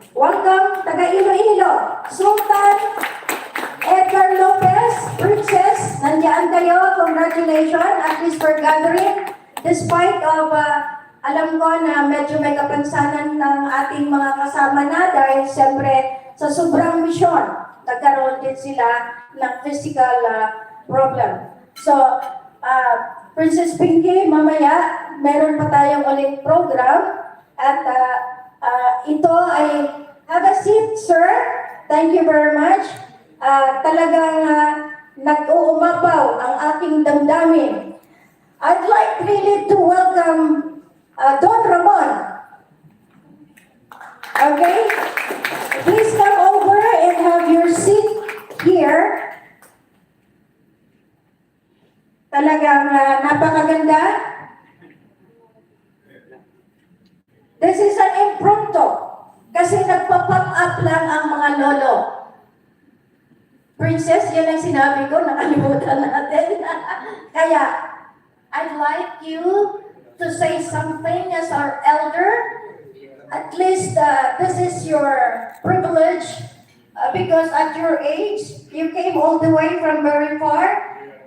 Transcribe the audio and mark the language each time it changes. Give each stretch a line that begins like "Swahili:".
Filipino: Welcome, taga Iloilo, Sultan Edgar Lopez, Princess, nandiyan kayo,
English: congratulations, at least for gathering, despite of,
Filipino: alam ko na medyo may kapansanan ng ating mga kasama na dahil siyempre sa sobrang misyon, nagkaroon din sila ng physical problem. So, Princess Pinky, mamaya, meron pa tayong ulit program at ito ay,
English: have a seat, sir. Thank you very much.
Filipino: Talagang nag-uumapaw ang aking damdamin.
English: I'd like really to welcome Don Ramon. Okay? Please come over and have your seat here.
Filipino: Talagang napakaganda.
English: This is an impromptu.
Filipino: Kasi nagpa-pop up lang ang mga lolo. Princess, yun ang sinabi ko, nakalimutan natin. Kaya,
English: I'd like you to say something as our elder. At least this is your privilege because at your age, you came all the way from very far.